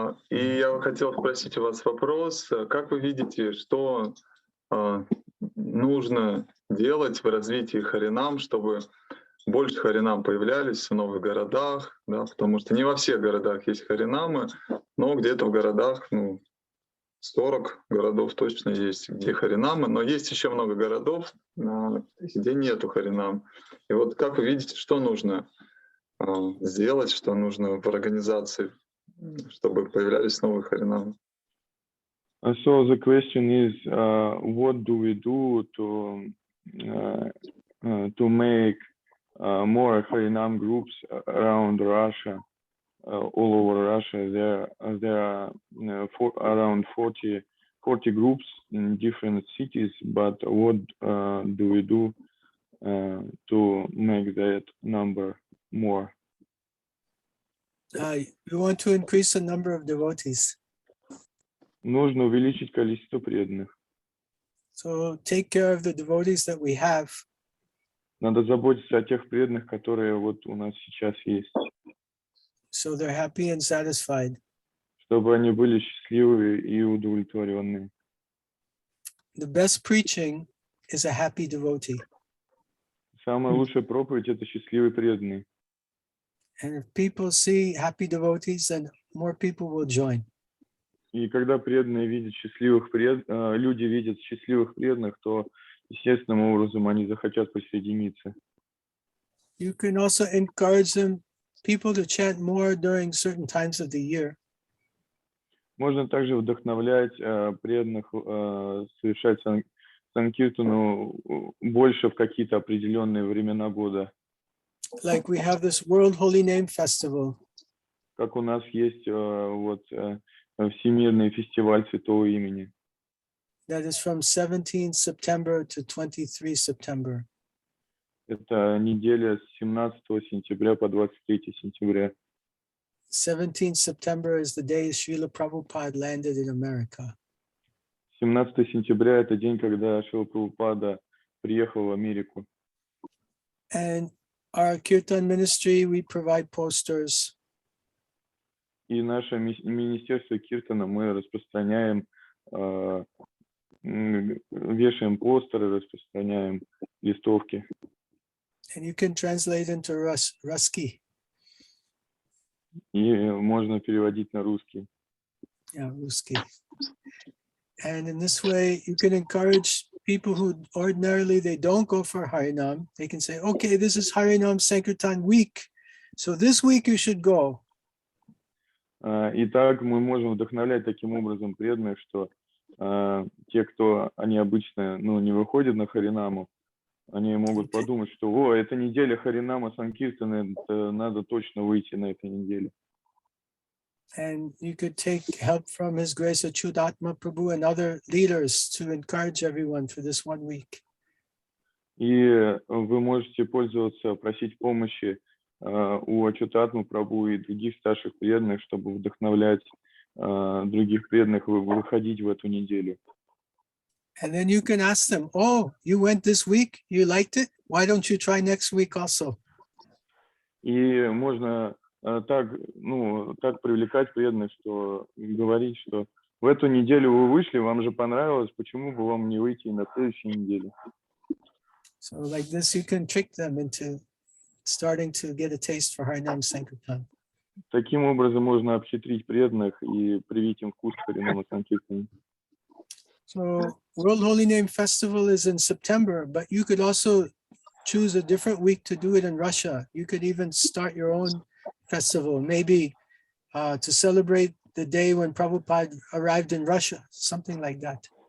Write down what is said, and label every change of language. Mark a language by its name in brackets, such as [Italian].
[Russian] И я хотел спросить у вас вопрос, как вы видите, что нужно делать в развитии Харинам, чтобы больше Харинам появлялись в новых городах, да, потому что не во всех городах есть Харинамы, но где-то в городах, 40 городов точно есть, где Харинамы, но есть еще много городов, где нету Харинам. И вот как вы видите, что нужно сделать, что нужно в организации, чтобы появлялись новые Харинамы? [English] So the question is, what do we do to make more Harinam groups around Russia, all over Russia? There are around 40 groups in different cities, but what do we do to make that number more? We want to increase the number of devotees. [Russian] Нужно увеличить количество преданных. [English] So take care of the devotees that we have. [Russian] Надо заботиться о тех преданных, которые вот у нас сейчас есть. [English] So they're happy and satisfied. [Russian] Чтобы они были счастливы и удовлетворенные. [English] The best preaching is a happy devotee. [Russian] Самая лучшая проповедь — это счастливый преданный. [English] And if people see happy devotees, then more people will join. [Russian] И когда преданные видят люди видят счастливых преданных, то естественным образом они захотят присоединиться. [English] You can also encourage people to chant more during certain times of the year. [Russian] Можно также вдохновлять преданных совершать санкиртану больше в какие-то определенные времена года. [English] Like we have this World Holy Name Festival. [Russian] Как у нас есть Всемирный фестиваль Святого Имени. [English] That is from 17 September to 23 September. [Russian] Это неделя с 17 сентября по 23 сентября. [English] 17 September is the day Srila Prabhupada landed in America. [Russian] 17 сентября — это день, когда Шрила Прабхупада приехал в Америку. [English] And our Kirtan ministry, we provide posters. [Russian] И наше министерство Киртана мы распространяем, вешаем постеры, распространяем листовки. [English] And you can translate into Ruski. [Russian] И можно переводить на русский. [English] Yeah, Ruski. And in this way, you can encourage people who ordinarily they don't go for Harinam. They can say, okay, this is Harinam Sankirtan week. So this week you should go. [Russian] И так мы можем вдохновлять таким образом преданных, что те, кто они обычно не выходят на Харинаму, они могут подумать, что это неделя Харинама Санкиртана, надо точно выйти на этой неделе. [English] And you could take help from His Grace Achyutatma Prabhu and other leaders to encourage everyone for this 1 week. [Russian] И вы можете пользоваться, просить помощи у Ачютатмы Прабху и других старших преданных, чтобы вдохновлять других преданных выходить в эту неделю. [English] And then you can ask them, oh, you went this week, you liked it? Why don't you try next week also? [Russian] И можно так привлекать преданных, что говорить, что в эту неделю вы вышли, вам же понравилось, почему бы вам не выйти на следующей неделе? [English] So like this, you can trick them into starting to get a taste for Harinam Sankirtan. [Russian] Таким образом можно обхитрить преданных и привить им вкус Харинама Санкиртана. [English] So World Holy Name Festival is in September, but you could also choose a different week to do it in Russia. You could even start your own festival, maybe to celebrate the day when Prabhupada arrived in Russia, something like that.